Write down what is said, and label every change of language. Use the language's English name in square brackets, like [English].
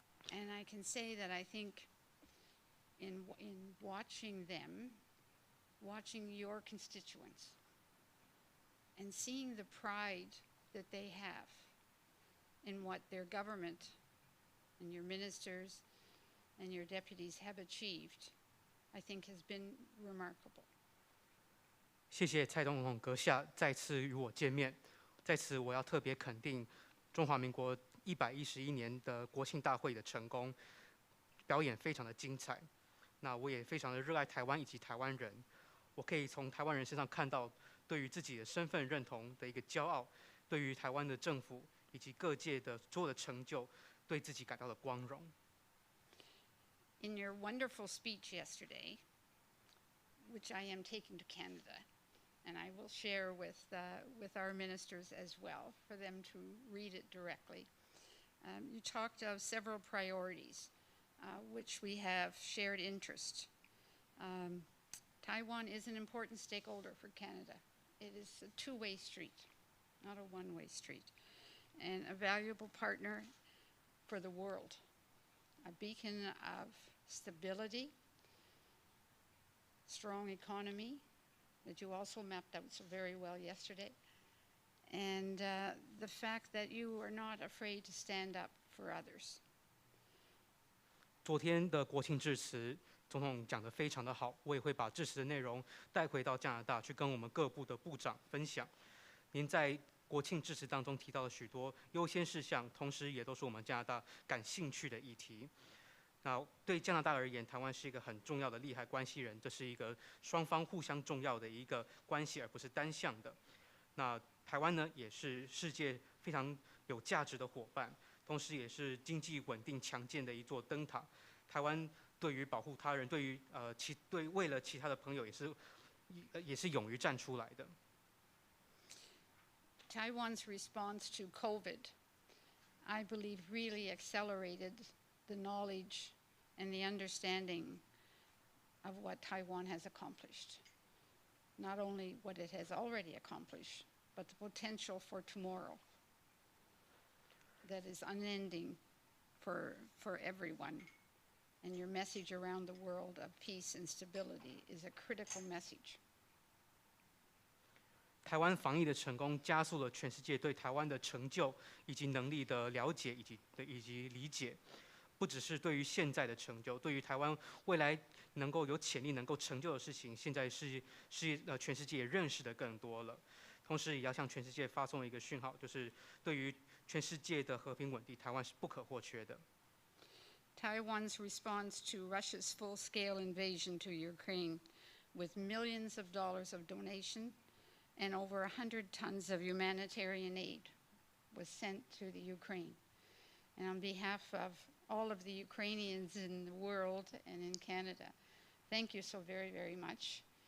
[English] And I can say that I think in watching them, watching your constituents, and seeing the pride that they have in what their government and your ministers and your deputies have achieved, I think has been remarkable. [Chinese] 谢谢蔡总统阁下再次与我见面，在此我要特别肯定中华民国111年的国庆大会的成功，表演非常的精彩。那我也非常的热爱台湾以及台湾人，我可以从台湾人身上看到对于自己的身份认同的一个骄傲，对于台湾的政府以及各界的所有的成就，对自己感到的光荣。 [English] in your wonderful speech yesterday, which I am taking to Canada, and I will share with our ministers as well for them to read it directly. You talked of several priorities, which we have shared interest. Taiwan is an important stakeholder for Canada. It is a two-way street, not a one-way street, and a valuable partner for the world, a beacon of stability, strong economy, that you also mapped out so very well yesterday, and the fact that you are not afraid to stand up for others. [Chinese] 昨天的国庆致辞，总统讲得非常的好，我也会把致辞的内容带回到加拿大去跟我们各部的部长分享。您在国庆致辞当中提到了许多优先事项，同时也都是我们加拿大感兴趣的议题。那对加拿大而言，台湾是一个很重要的利害关系人，这是一个双方互相重要的一个关系，而不是单向的。那台湾呢，也是世界非常有价值的伙伴，同时也是经济稳定强健的一座灯塔。台湾对于保护他人，对于为了其他的朋友也是勇于站出来的。 [English] Taiwan's response to COVID, I believe, really accelerated the knowledge and the understanding of what Taiwan has accomplished. Not only what it has already accomplished, but the potential for tomorrow that is unending for everyone. And your message around the world of peace and stability is a critical message. [Chinese] 台湾防疫的成功，加速了全世界对台湾的成就以及能力的了解以及理解。不只是对于现在的成就，对于台湾未来能够有潜力能够成就的事情，现在全世界也认识的更多了。同时，也要向全世界发送一个讯号，就是对于全世界的和平稳定，台湾是不可或缺的。 [English] Taiwan's response to Russia's full-scale invasion to Ukraine, with millions of dollars of donation and over 100 tons of humanitarian aid, was sent to the Ukraine. And on behalf of all of the Ukrainians in the world and in Canada, thank you so very, very much.